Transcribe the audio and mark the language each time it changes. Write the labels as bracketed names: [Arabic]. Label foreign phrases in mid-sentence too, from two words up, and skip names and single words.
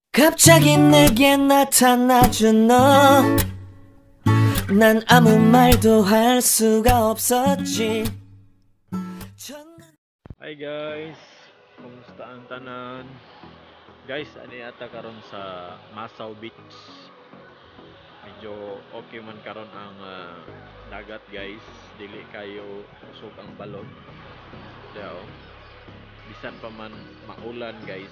[Korean] 갑자기 내게 나타나준 너, 난 아무 말도 할 수가 없었지. [English] Hi guys, [Cebuano] kumusta ang tanan? Guys, ani ata karon sa Masaw Beach. Medyo okay man karon ang dagat guys. Dili kayo usog ang balon. Daw. Bisan pa man maulan guys.